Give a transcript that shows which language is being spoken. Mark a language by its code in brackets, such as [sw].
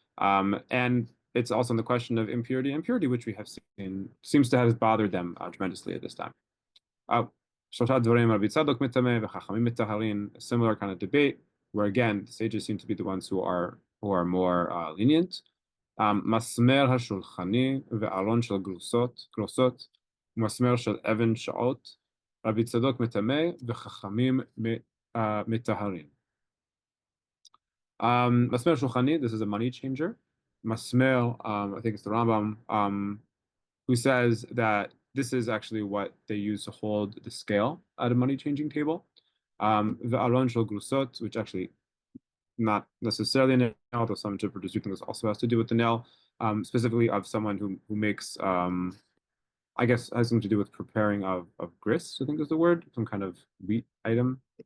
[en] And it's also in the question of impurity and purity, which we have seen seems to have bothered them tremendously at this time. A similar kind of debate where again the sages seem to be the ones who are more lenient. [he] מסמר השולחני ועלון של גרוסות, ומסמר של אבן שעות, רבי צדוק מטמא וחכמים מטהרים. [en] Masmer Shulchani, this is a money changer. Masmer, I think it's the Rambam, who says that this is actually what they use to hold the scale at a money changing table. The Aron Shel Grusot, which actually not necessarily a nail, although some interpreters do think this also has to do with the nail, specifically of someone who makes, I guess, has something to do with preparing of grist, I think is the word, some kind of wheat item.